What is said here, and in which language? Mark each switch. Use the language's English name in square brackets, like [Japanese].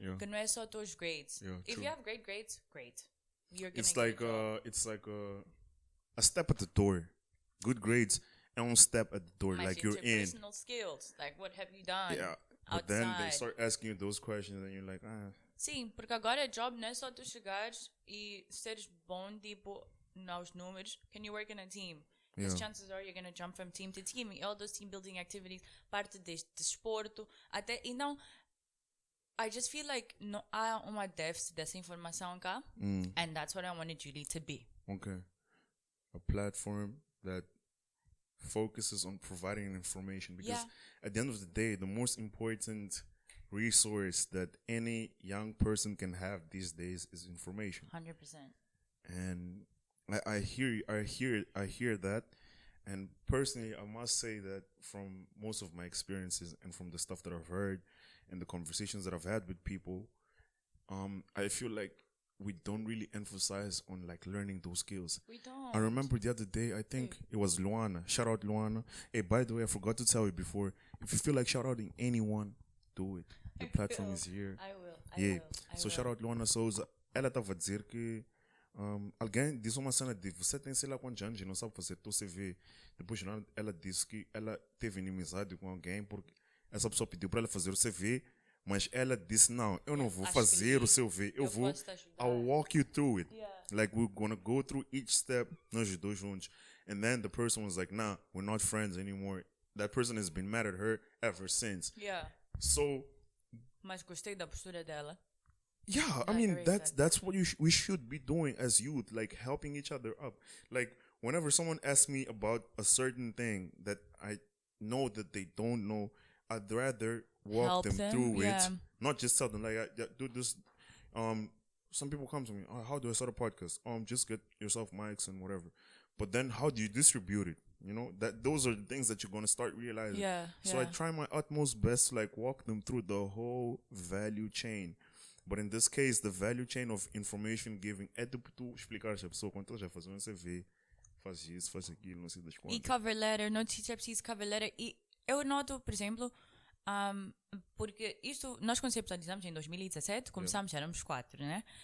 [Portuguese] Que não é só teus grades. [English] If you have great grades, great. You're gonna it's like a step at the door. Good grades and step at the door. [Portuguese] Mas [English] like you're in. Personal skills. Like, what have you done? Yeah. But outside? then they start asking you those questions and you're like, [Portuguese] Sim, porque agora job não é só tu chegares e seres bom, tipo, nos números. [English] Can you work in a team? Because chances are you're going to jump from team to team. [Portuguese] E [English] all those team building activities, [Portuguese] parte de desporto, até, e não, [English] I just feel like [Portuguese] não há uma déficit dessa informação cá. [English] And that's what I wanted YouLead to be. Okay. A platform that focuses on providing information, because at the end of the day, the most important resource that any young person can have these days is information. 100%. And I hear that, and personally, I must say that from most of my experiences and from the stuff that I've heard and the conversations that I've had with people, I feel like we don't really emphasize on like learning those skills. We don't. I remember the other day, I think it was Luana. Shout out Luana. Hey, by the way, I forgot to tell you before. If you feel like shout outing anyone, do it. The platform is here. I will. So shout out Luana Souza. [Portuguese] Ela estava a dizer que alguém disse uma cena de você tem sei lá quantos anos e não sabe fazer teu CV. Depois ela disse que ela teve inimizade com alguém porque essa pessoa pediu para ela fazer o CV, mas ela disse não, eu não vou fazer o seu CV, eu vou, [English] I'll walk you through it. Yeah. Like we're gonna go through each step, [Portuguese] nós dois juntos. [English] And then the person was like, nah, we're not friends anymore. That person has been mad at her ever since. Yeah. So. [Portuguese] Mas gostei da postura dela. [English] Yeah, I mean that's what we should be doing as youth, like helping each other up. Like whenever someone asks me about a certain thing that I know that they don't know, I'd rather walk them through it, not just tell them like, do this. Some people come to me, how do I start a podcast? Just get yourself mics and whatever. But then how do you distribute it? You know, that those are the things that you're gonna start realizing. So I try my utmost best to like walk them through the whole value chain. But in this case, the value chain of information giving [Portuguese] é tipo tu explicar a pessoa quando ela já faz um CV, faz isso, faz aquilo, não sei das quantas. E cover letter, não se é preciso cover letter. E eu noto, por exemplo, porque isto, nós conceptualizamos em 2017, começámos, éramos 4, né?